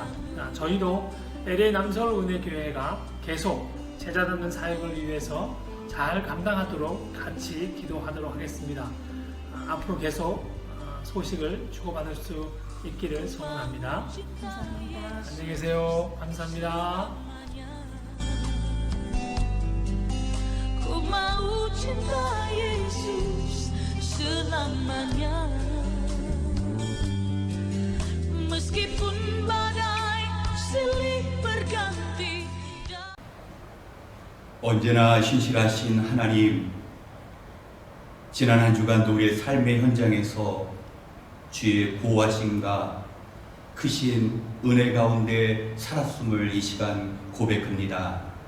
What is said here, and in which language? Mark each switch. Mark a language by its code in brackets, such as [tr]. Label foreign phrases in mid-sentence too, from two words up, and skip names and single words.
[ko] 저희도 LA 남설은혜교회가 계속 제자 돕는 사역을 위해서 잘 감당하도록 같이 기도하도록 하겠습니다. 앞으로 계속 소식을 주고받을 수 있기를 소원합니다. 감사합니다. 안녕히 계세요. 감사합니다. [id] Ku mau cinta Yesus selamanya, meskipun badai silih berganti. [ko] 언제나 신실하신 하나님, 지난 한 주간도 우리의 삶의 현장에서 주의 보호하심과 크신 은혜 가운데 살았음을 이 시간 고백합니다.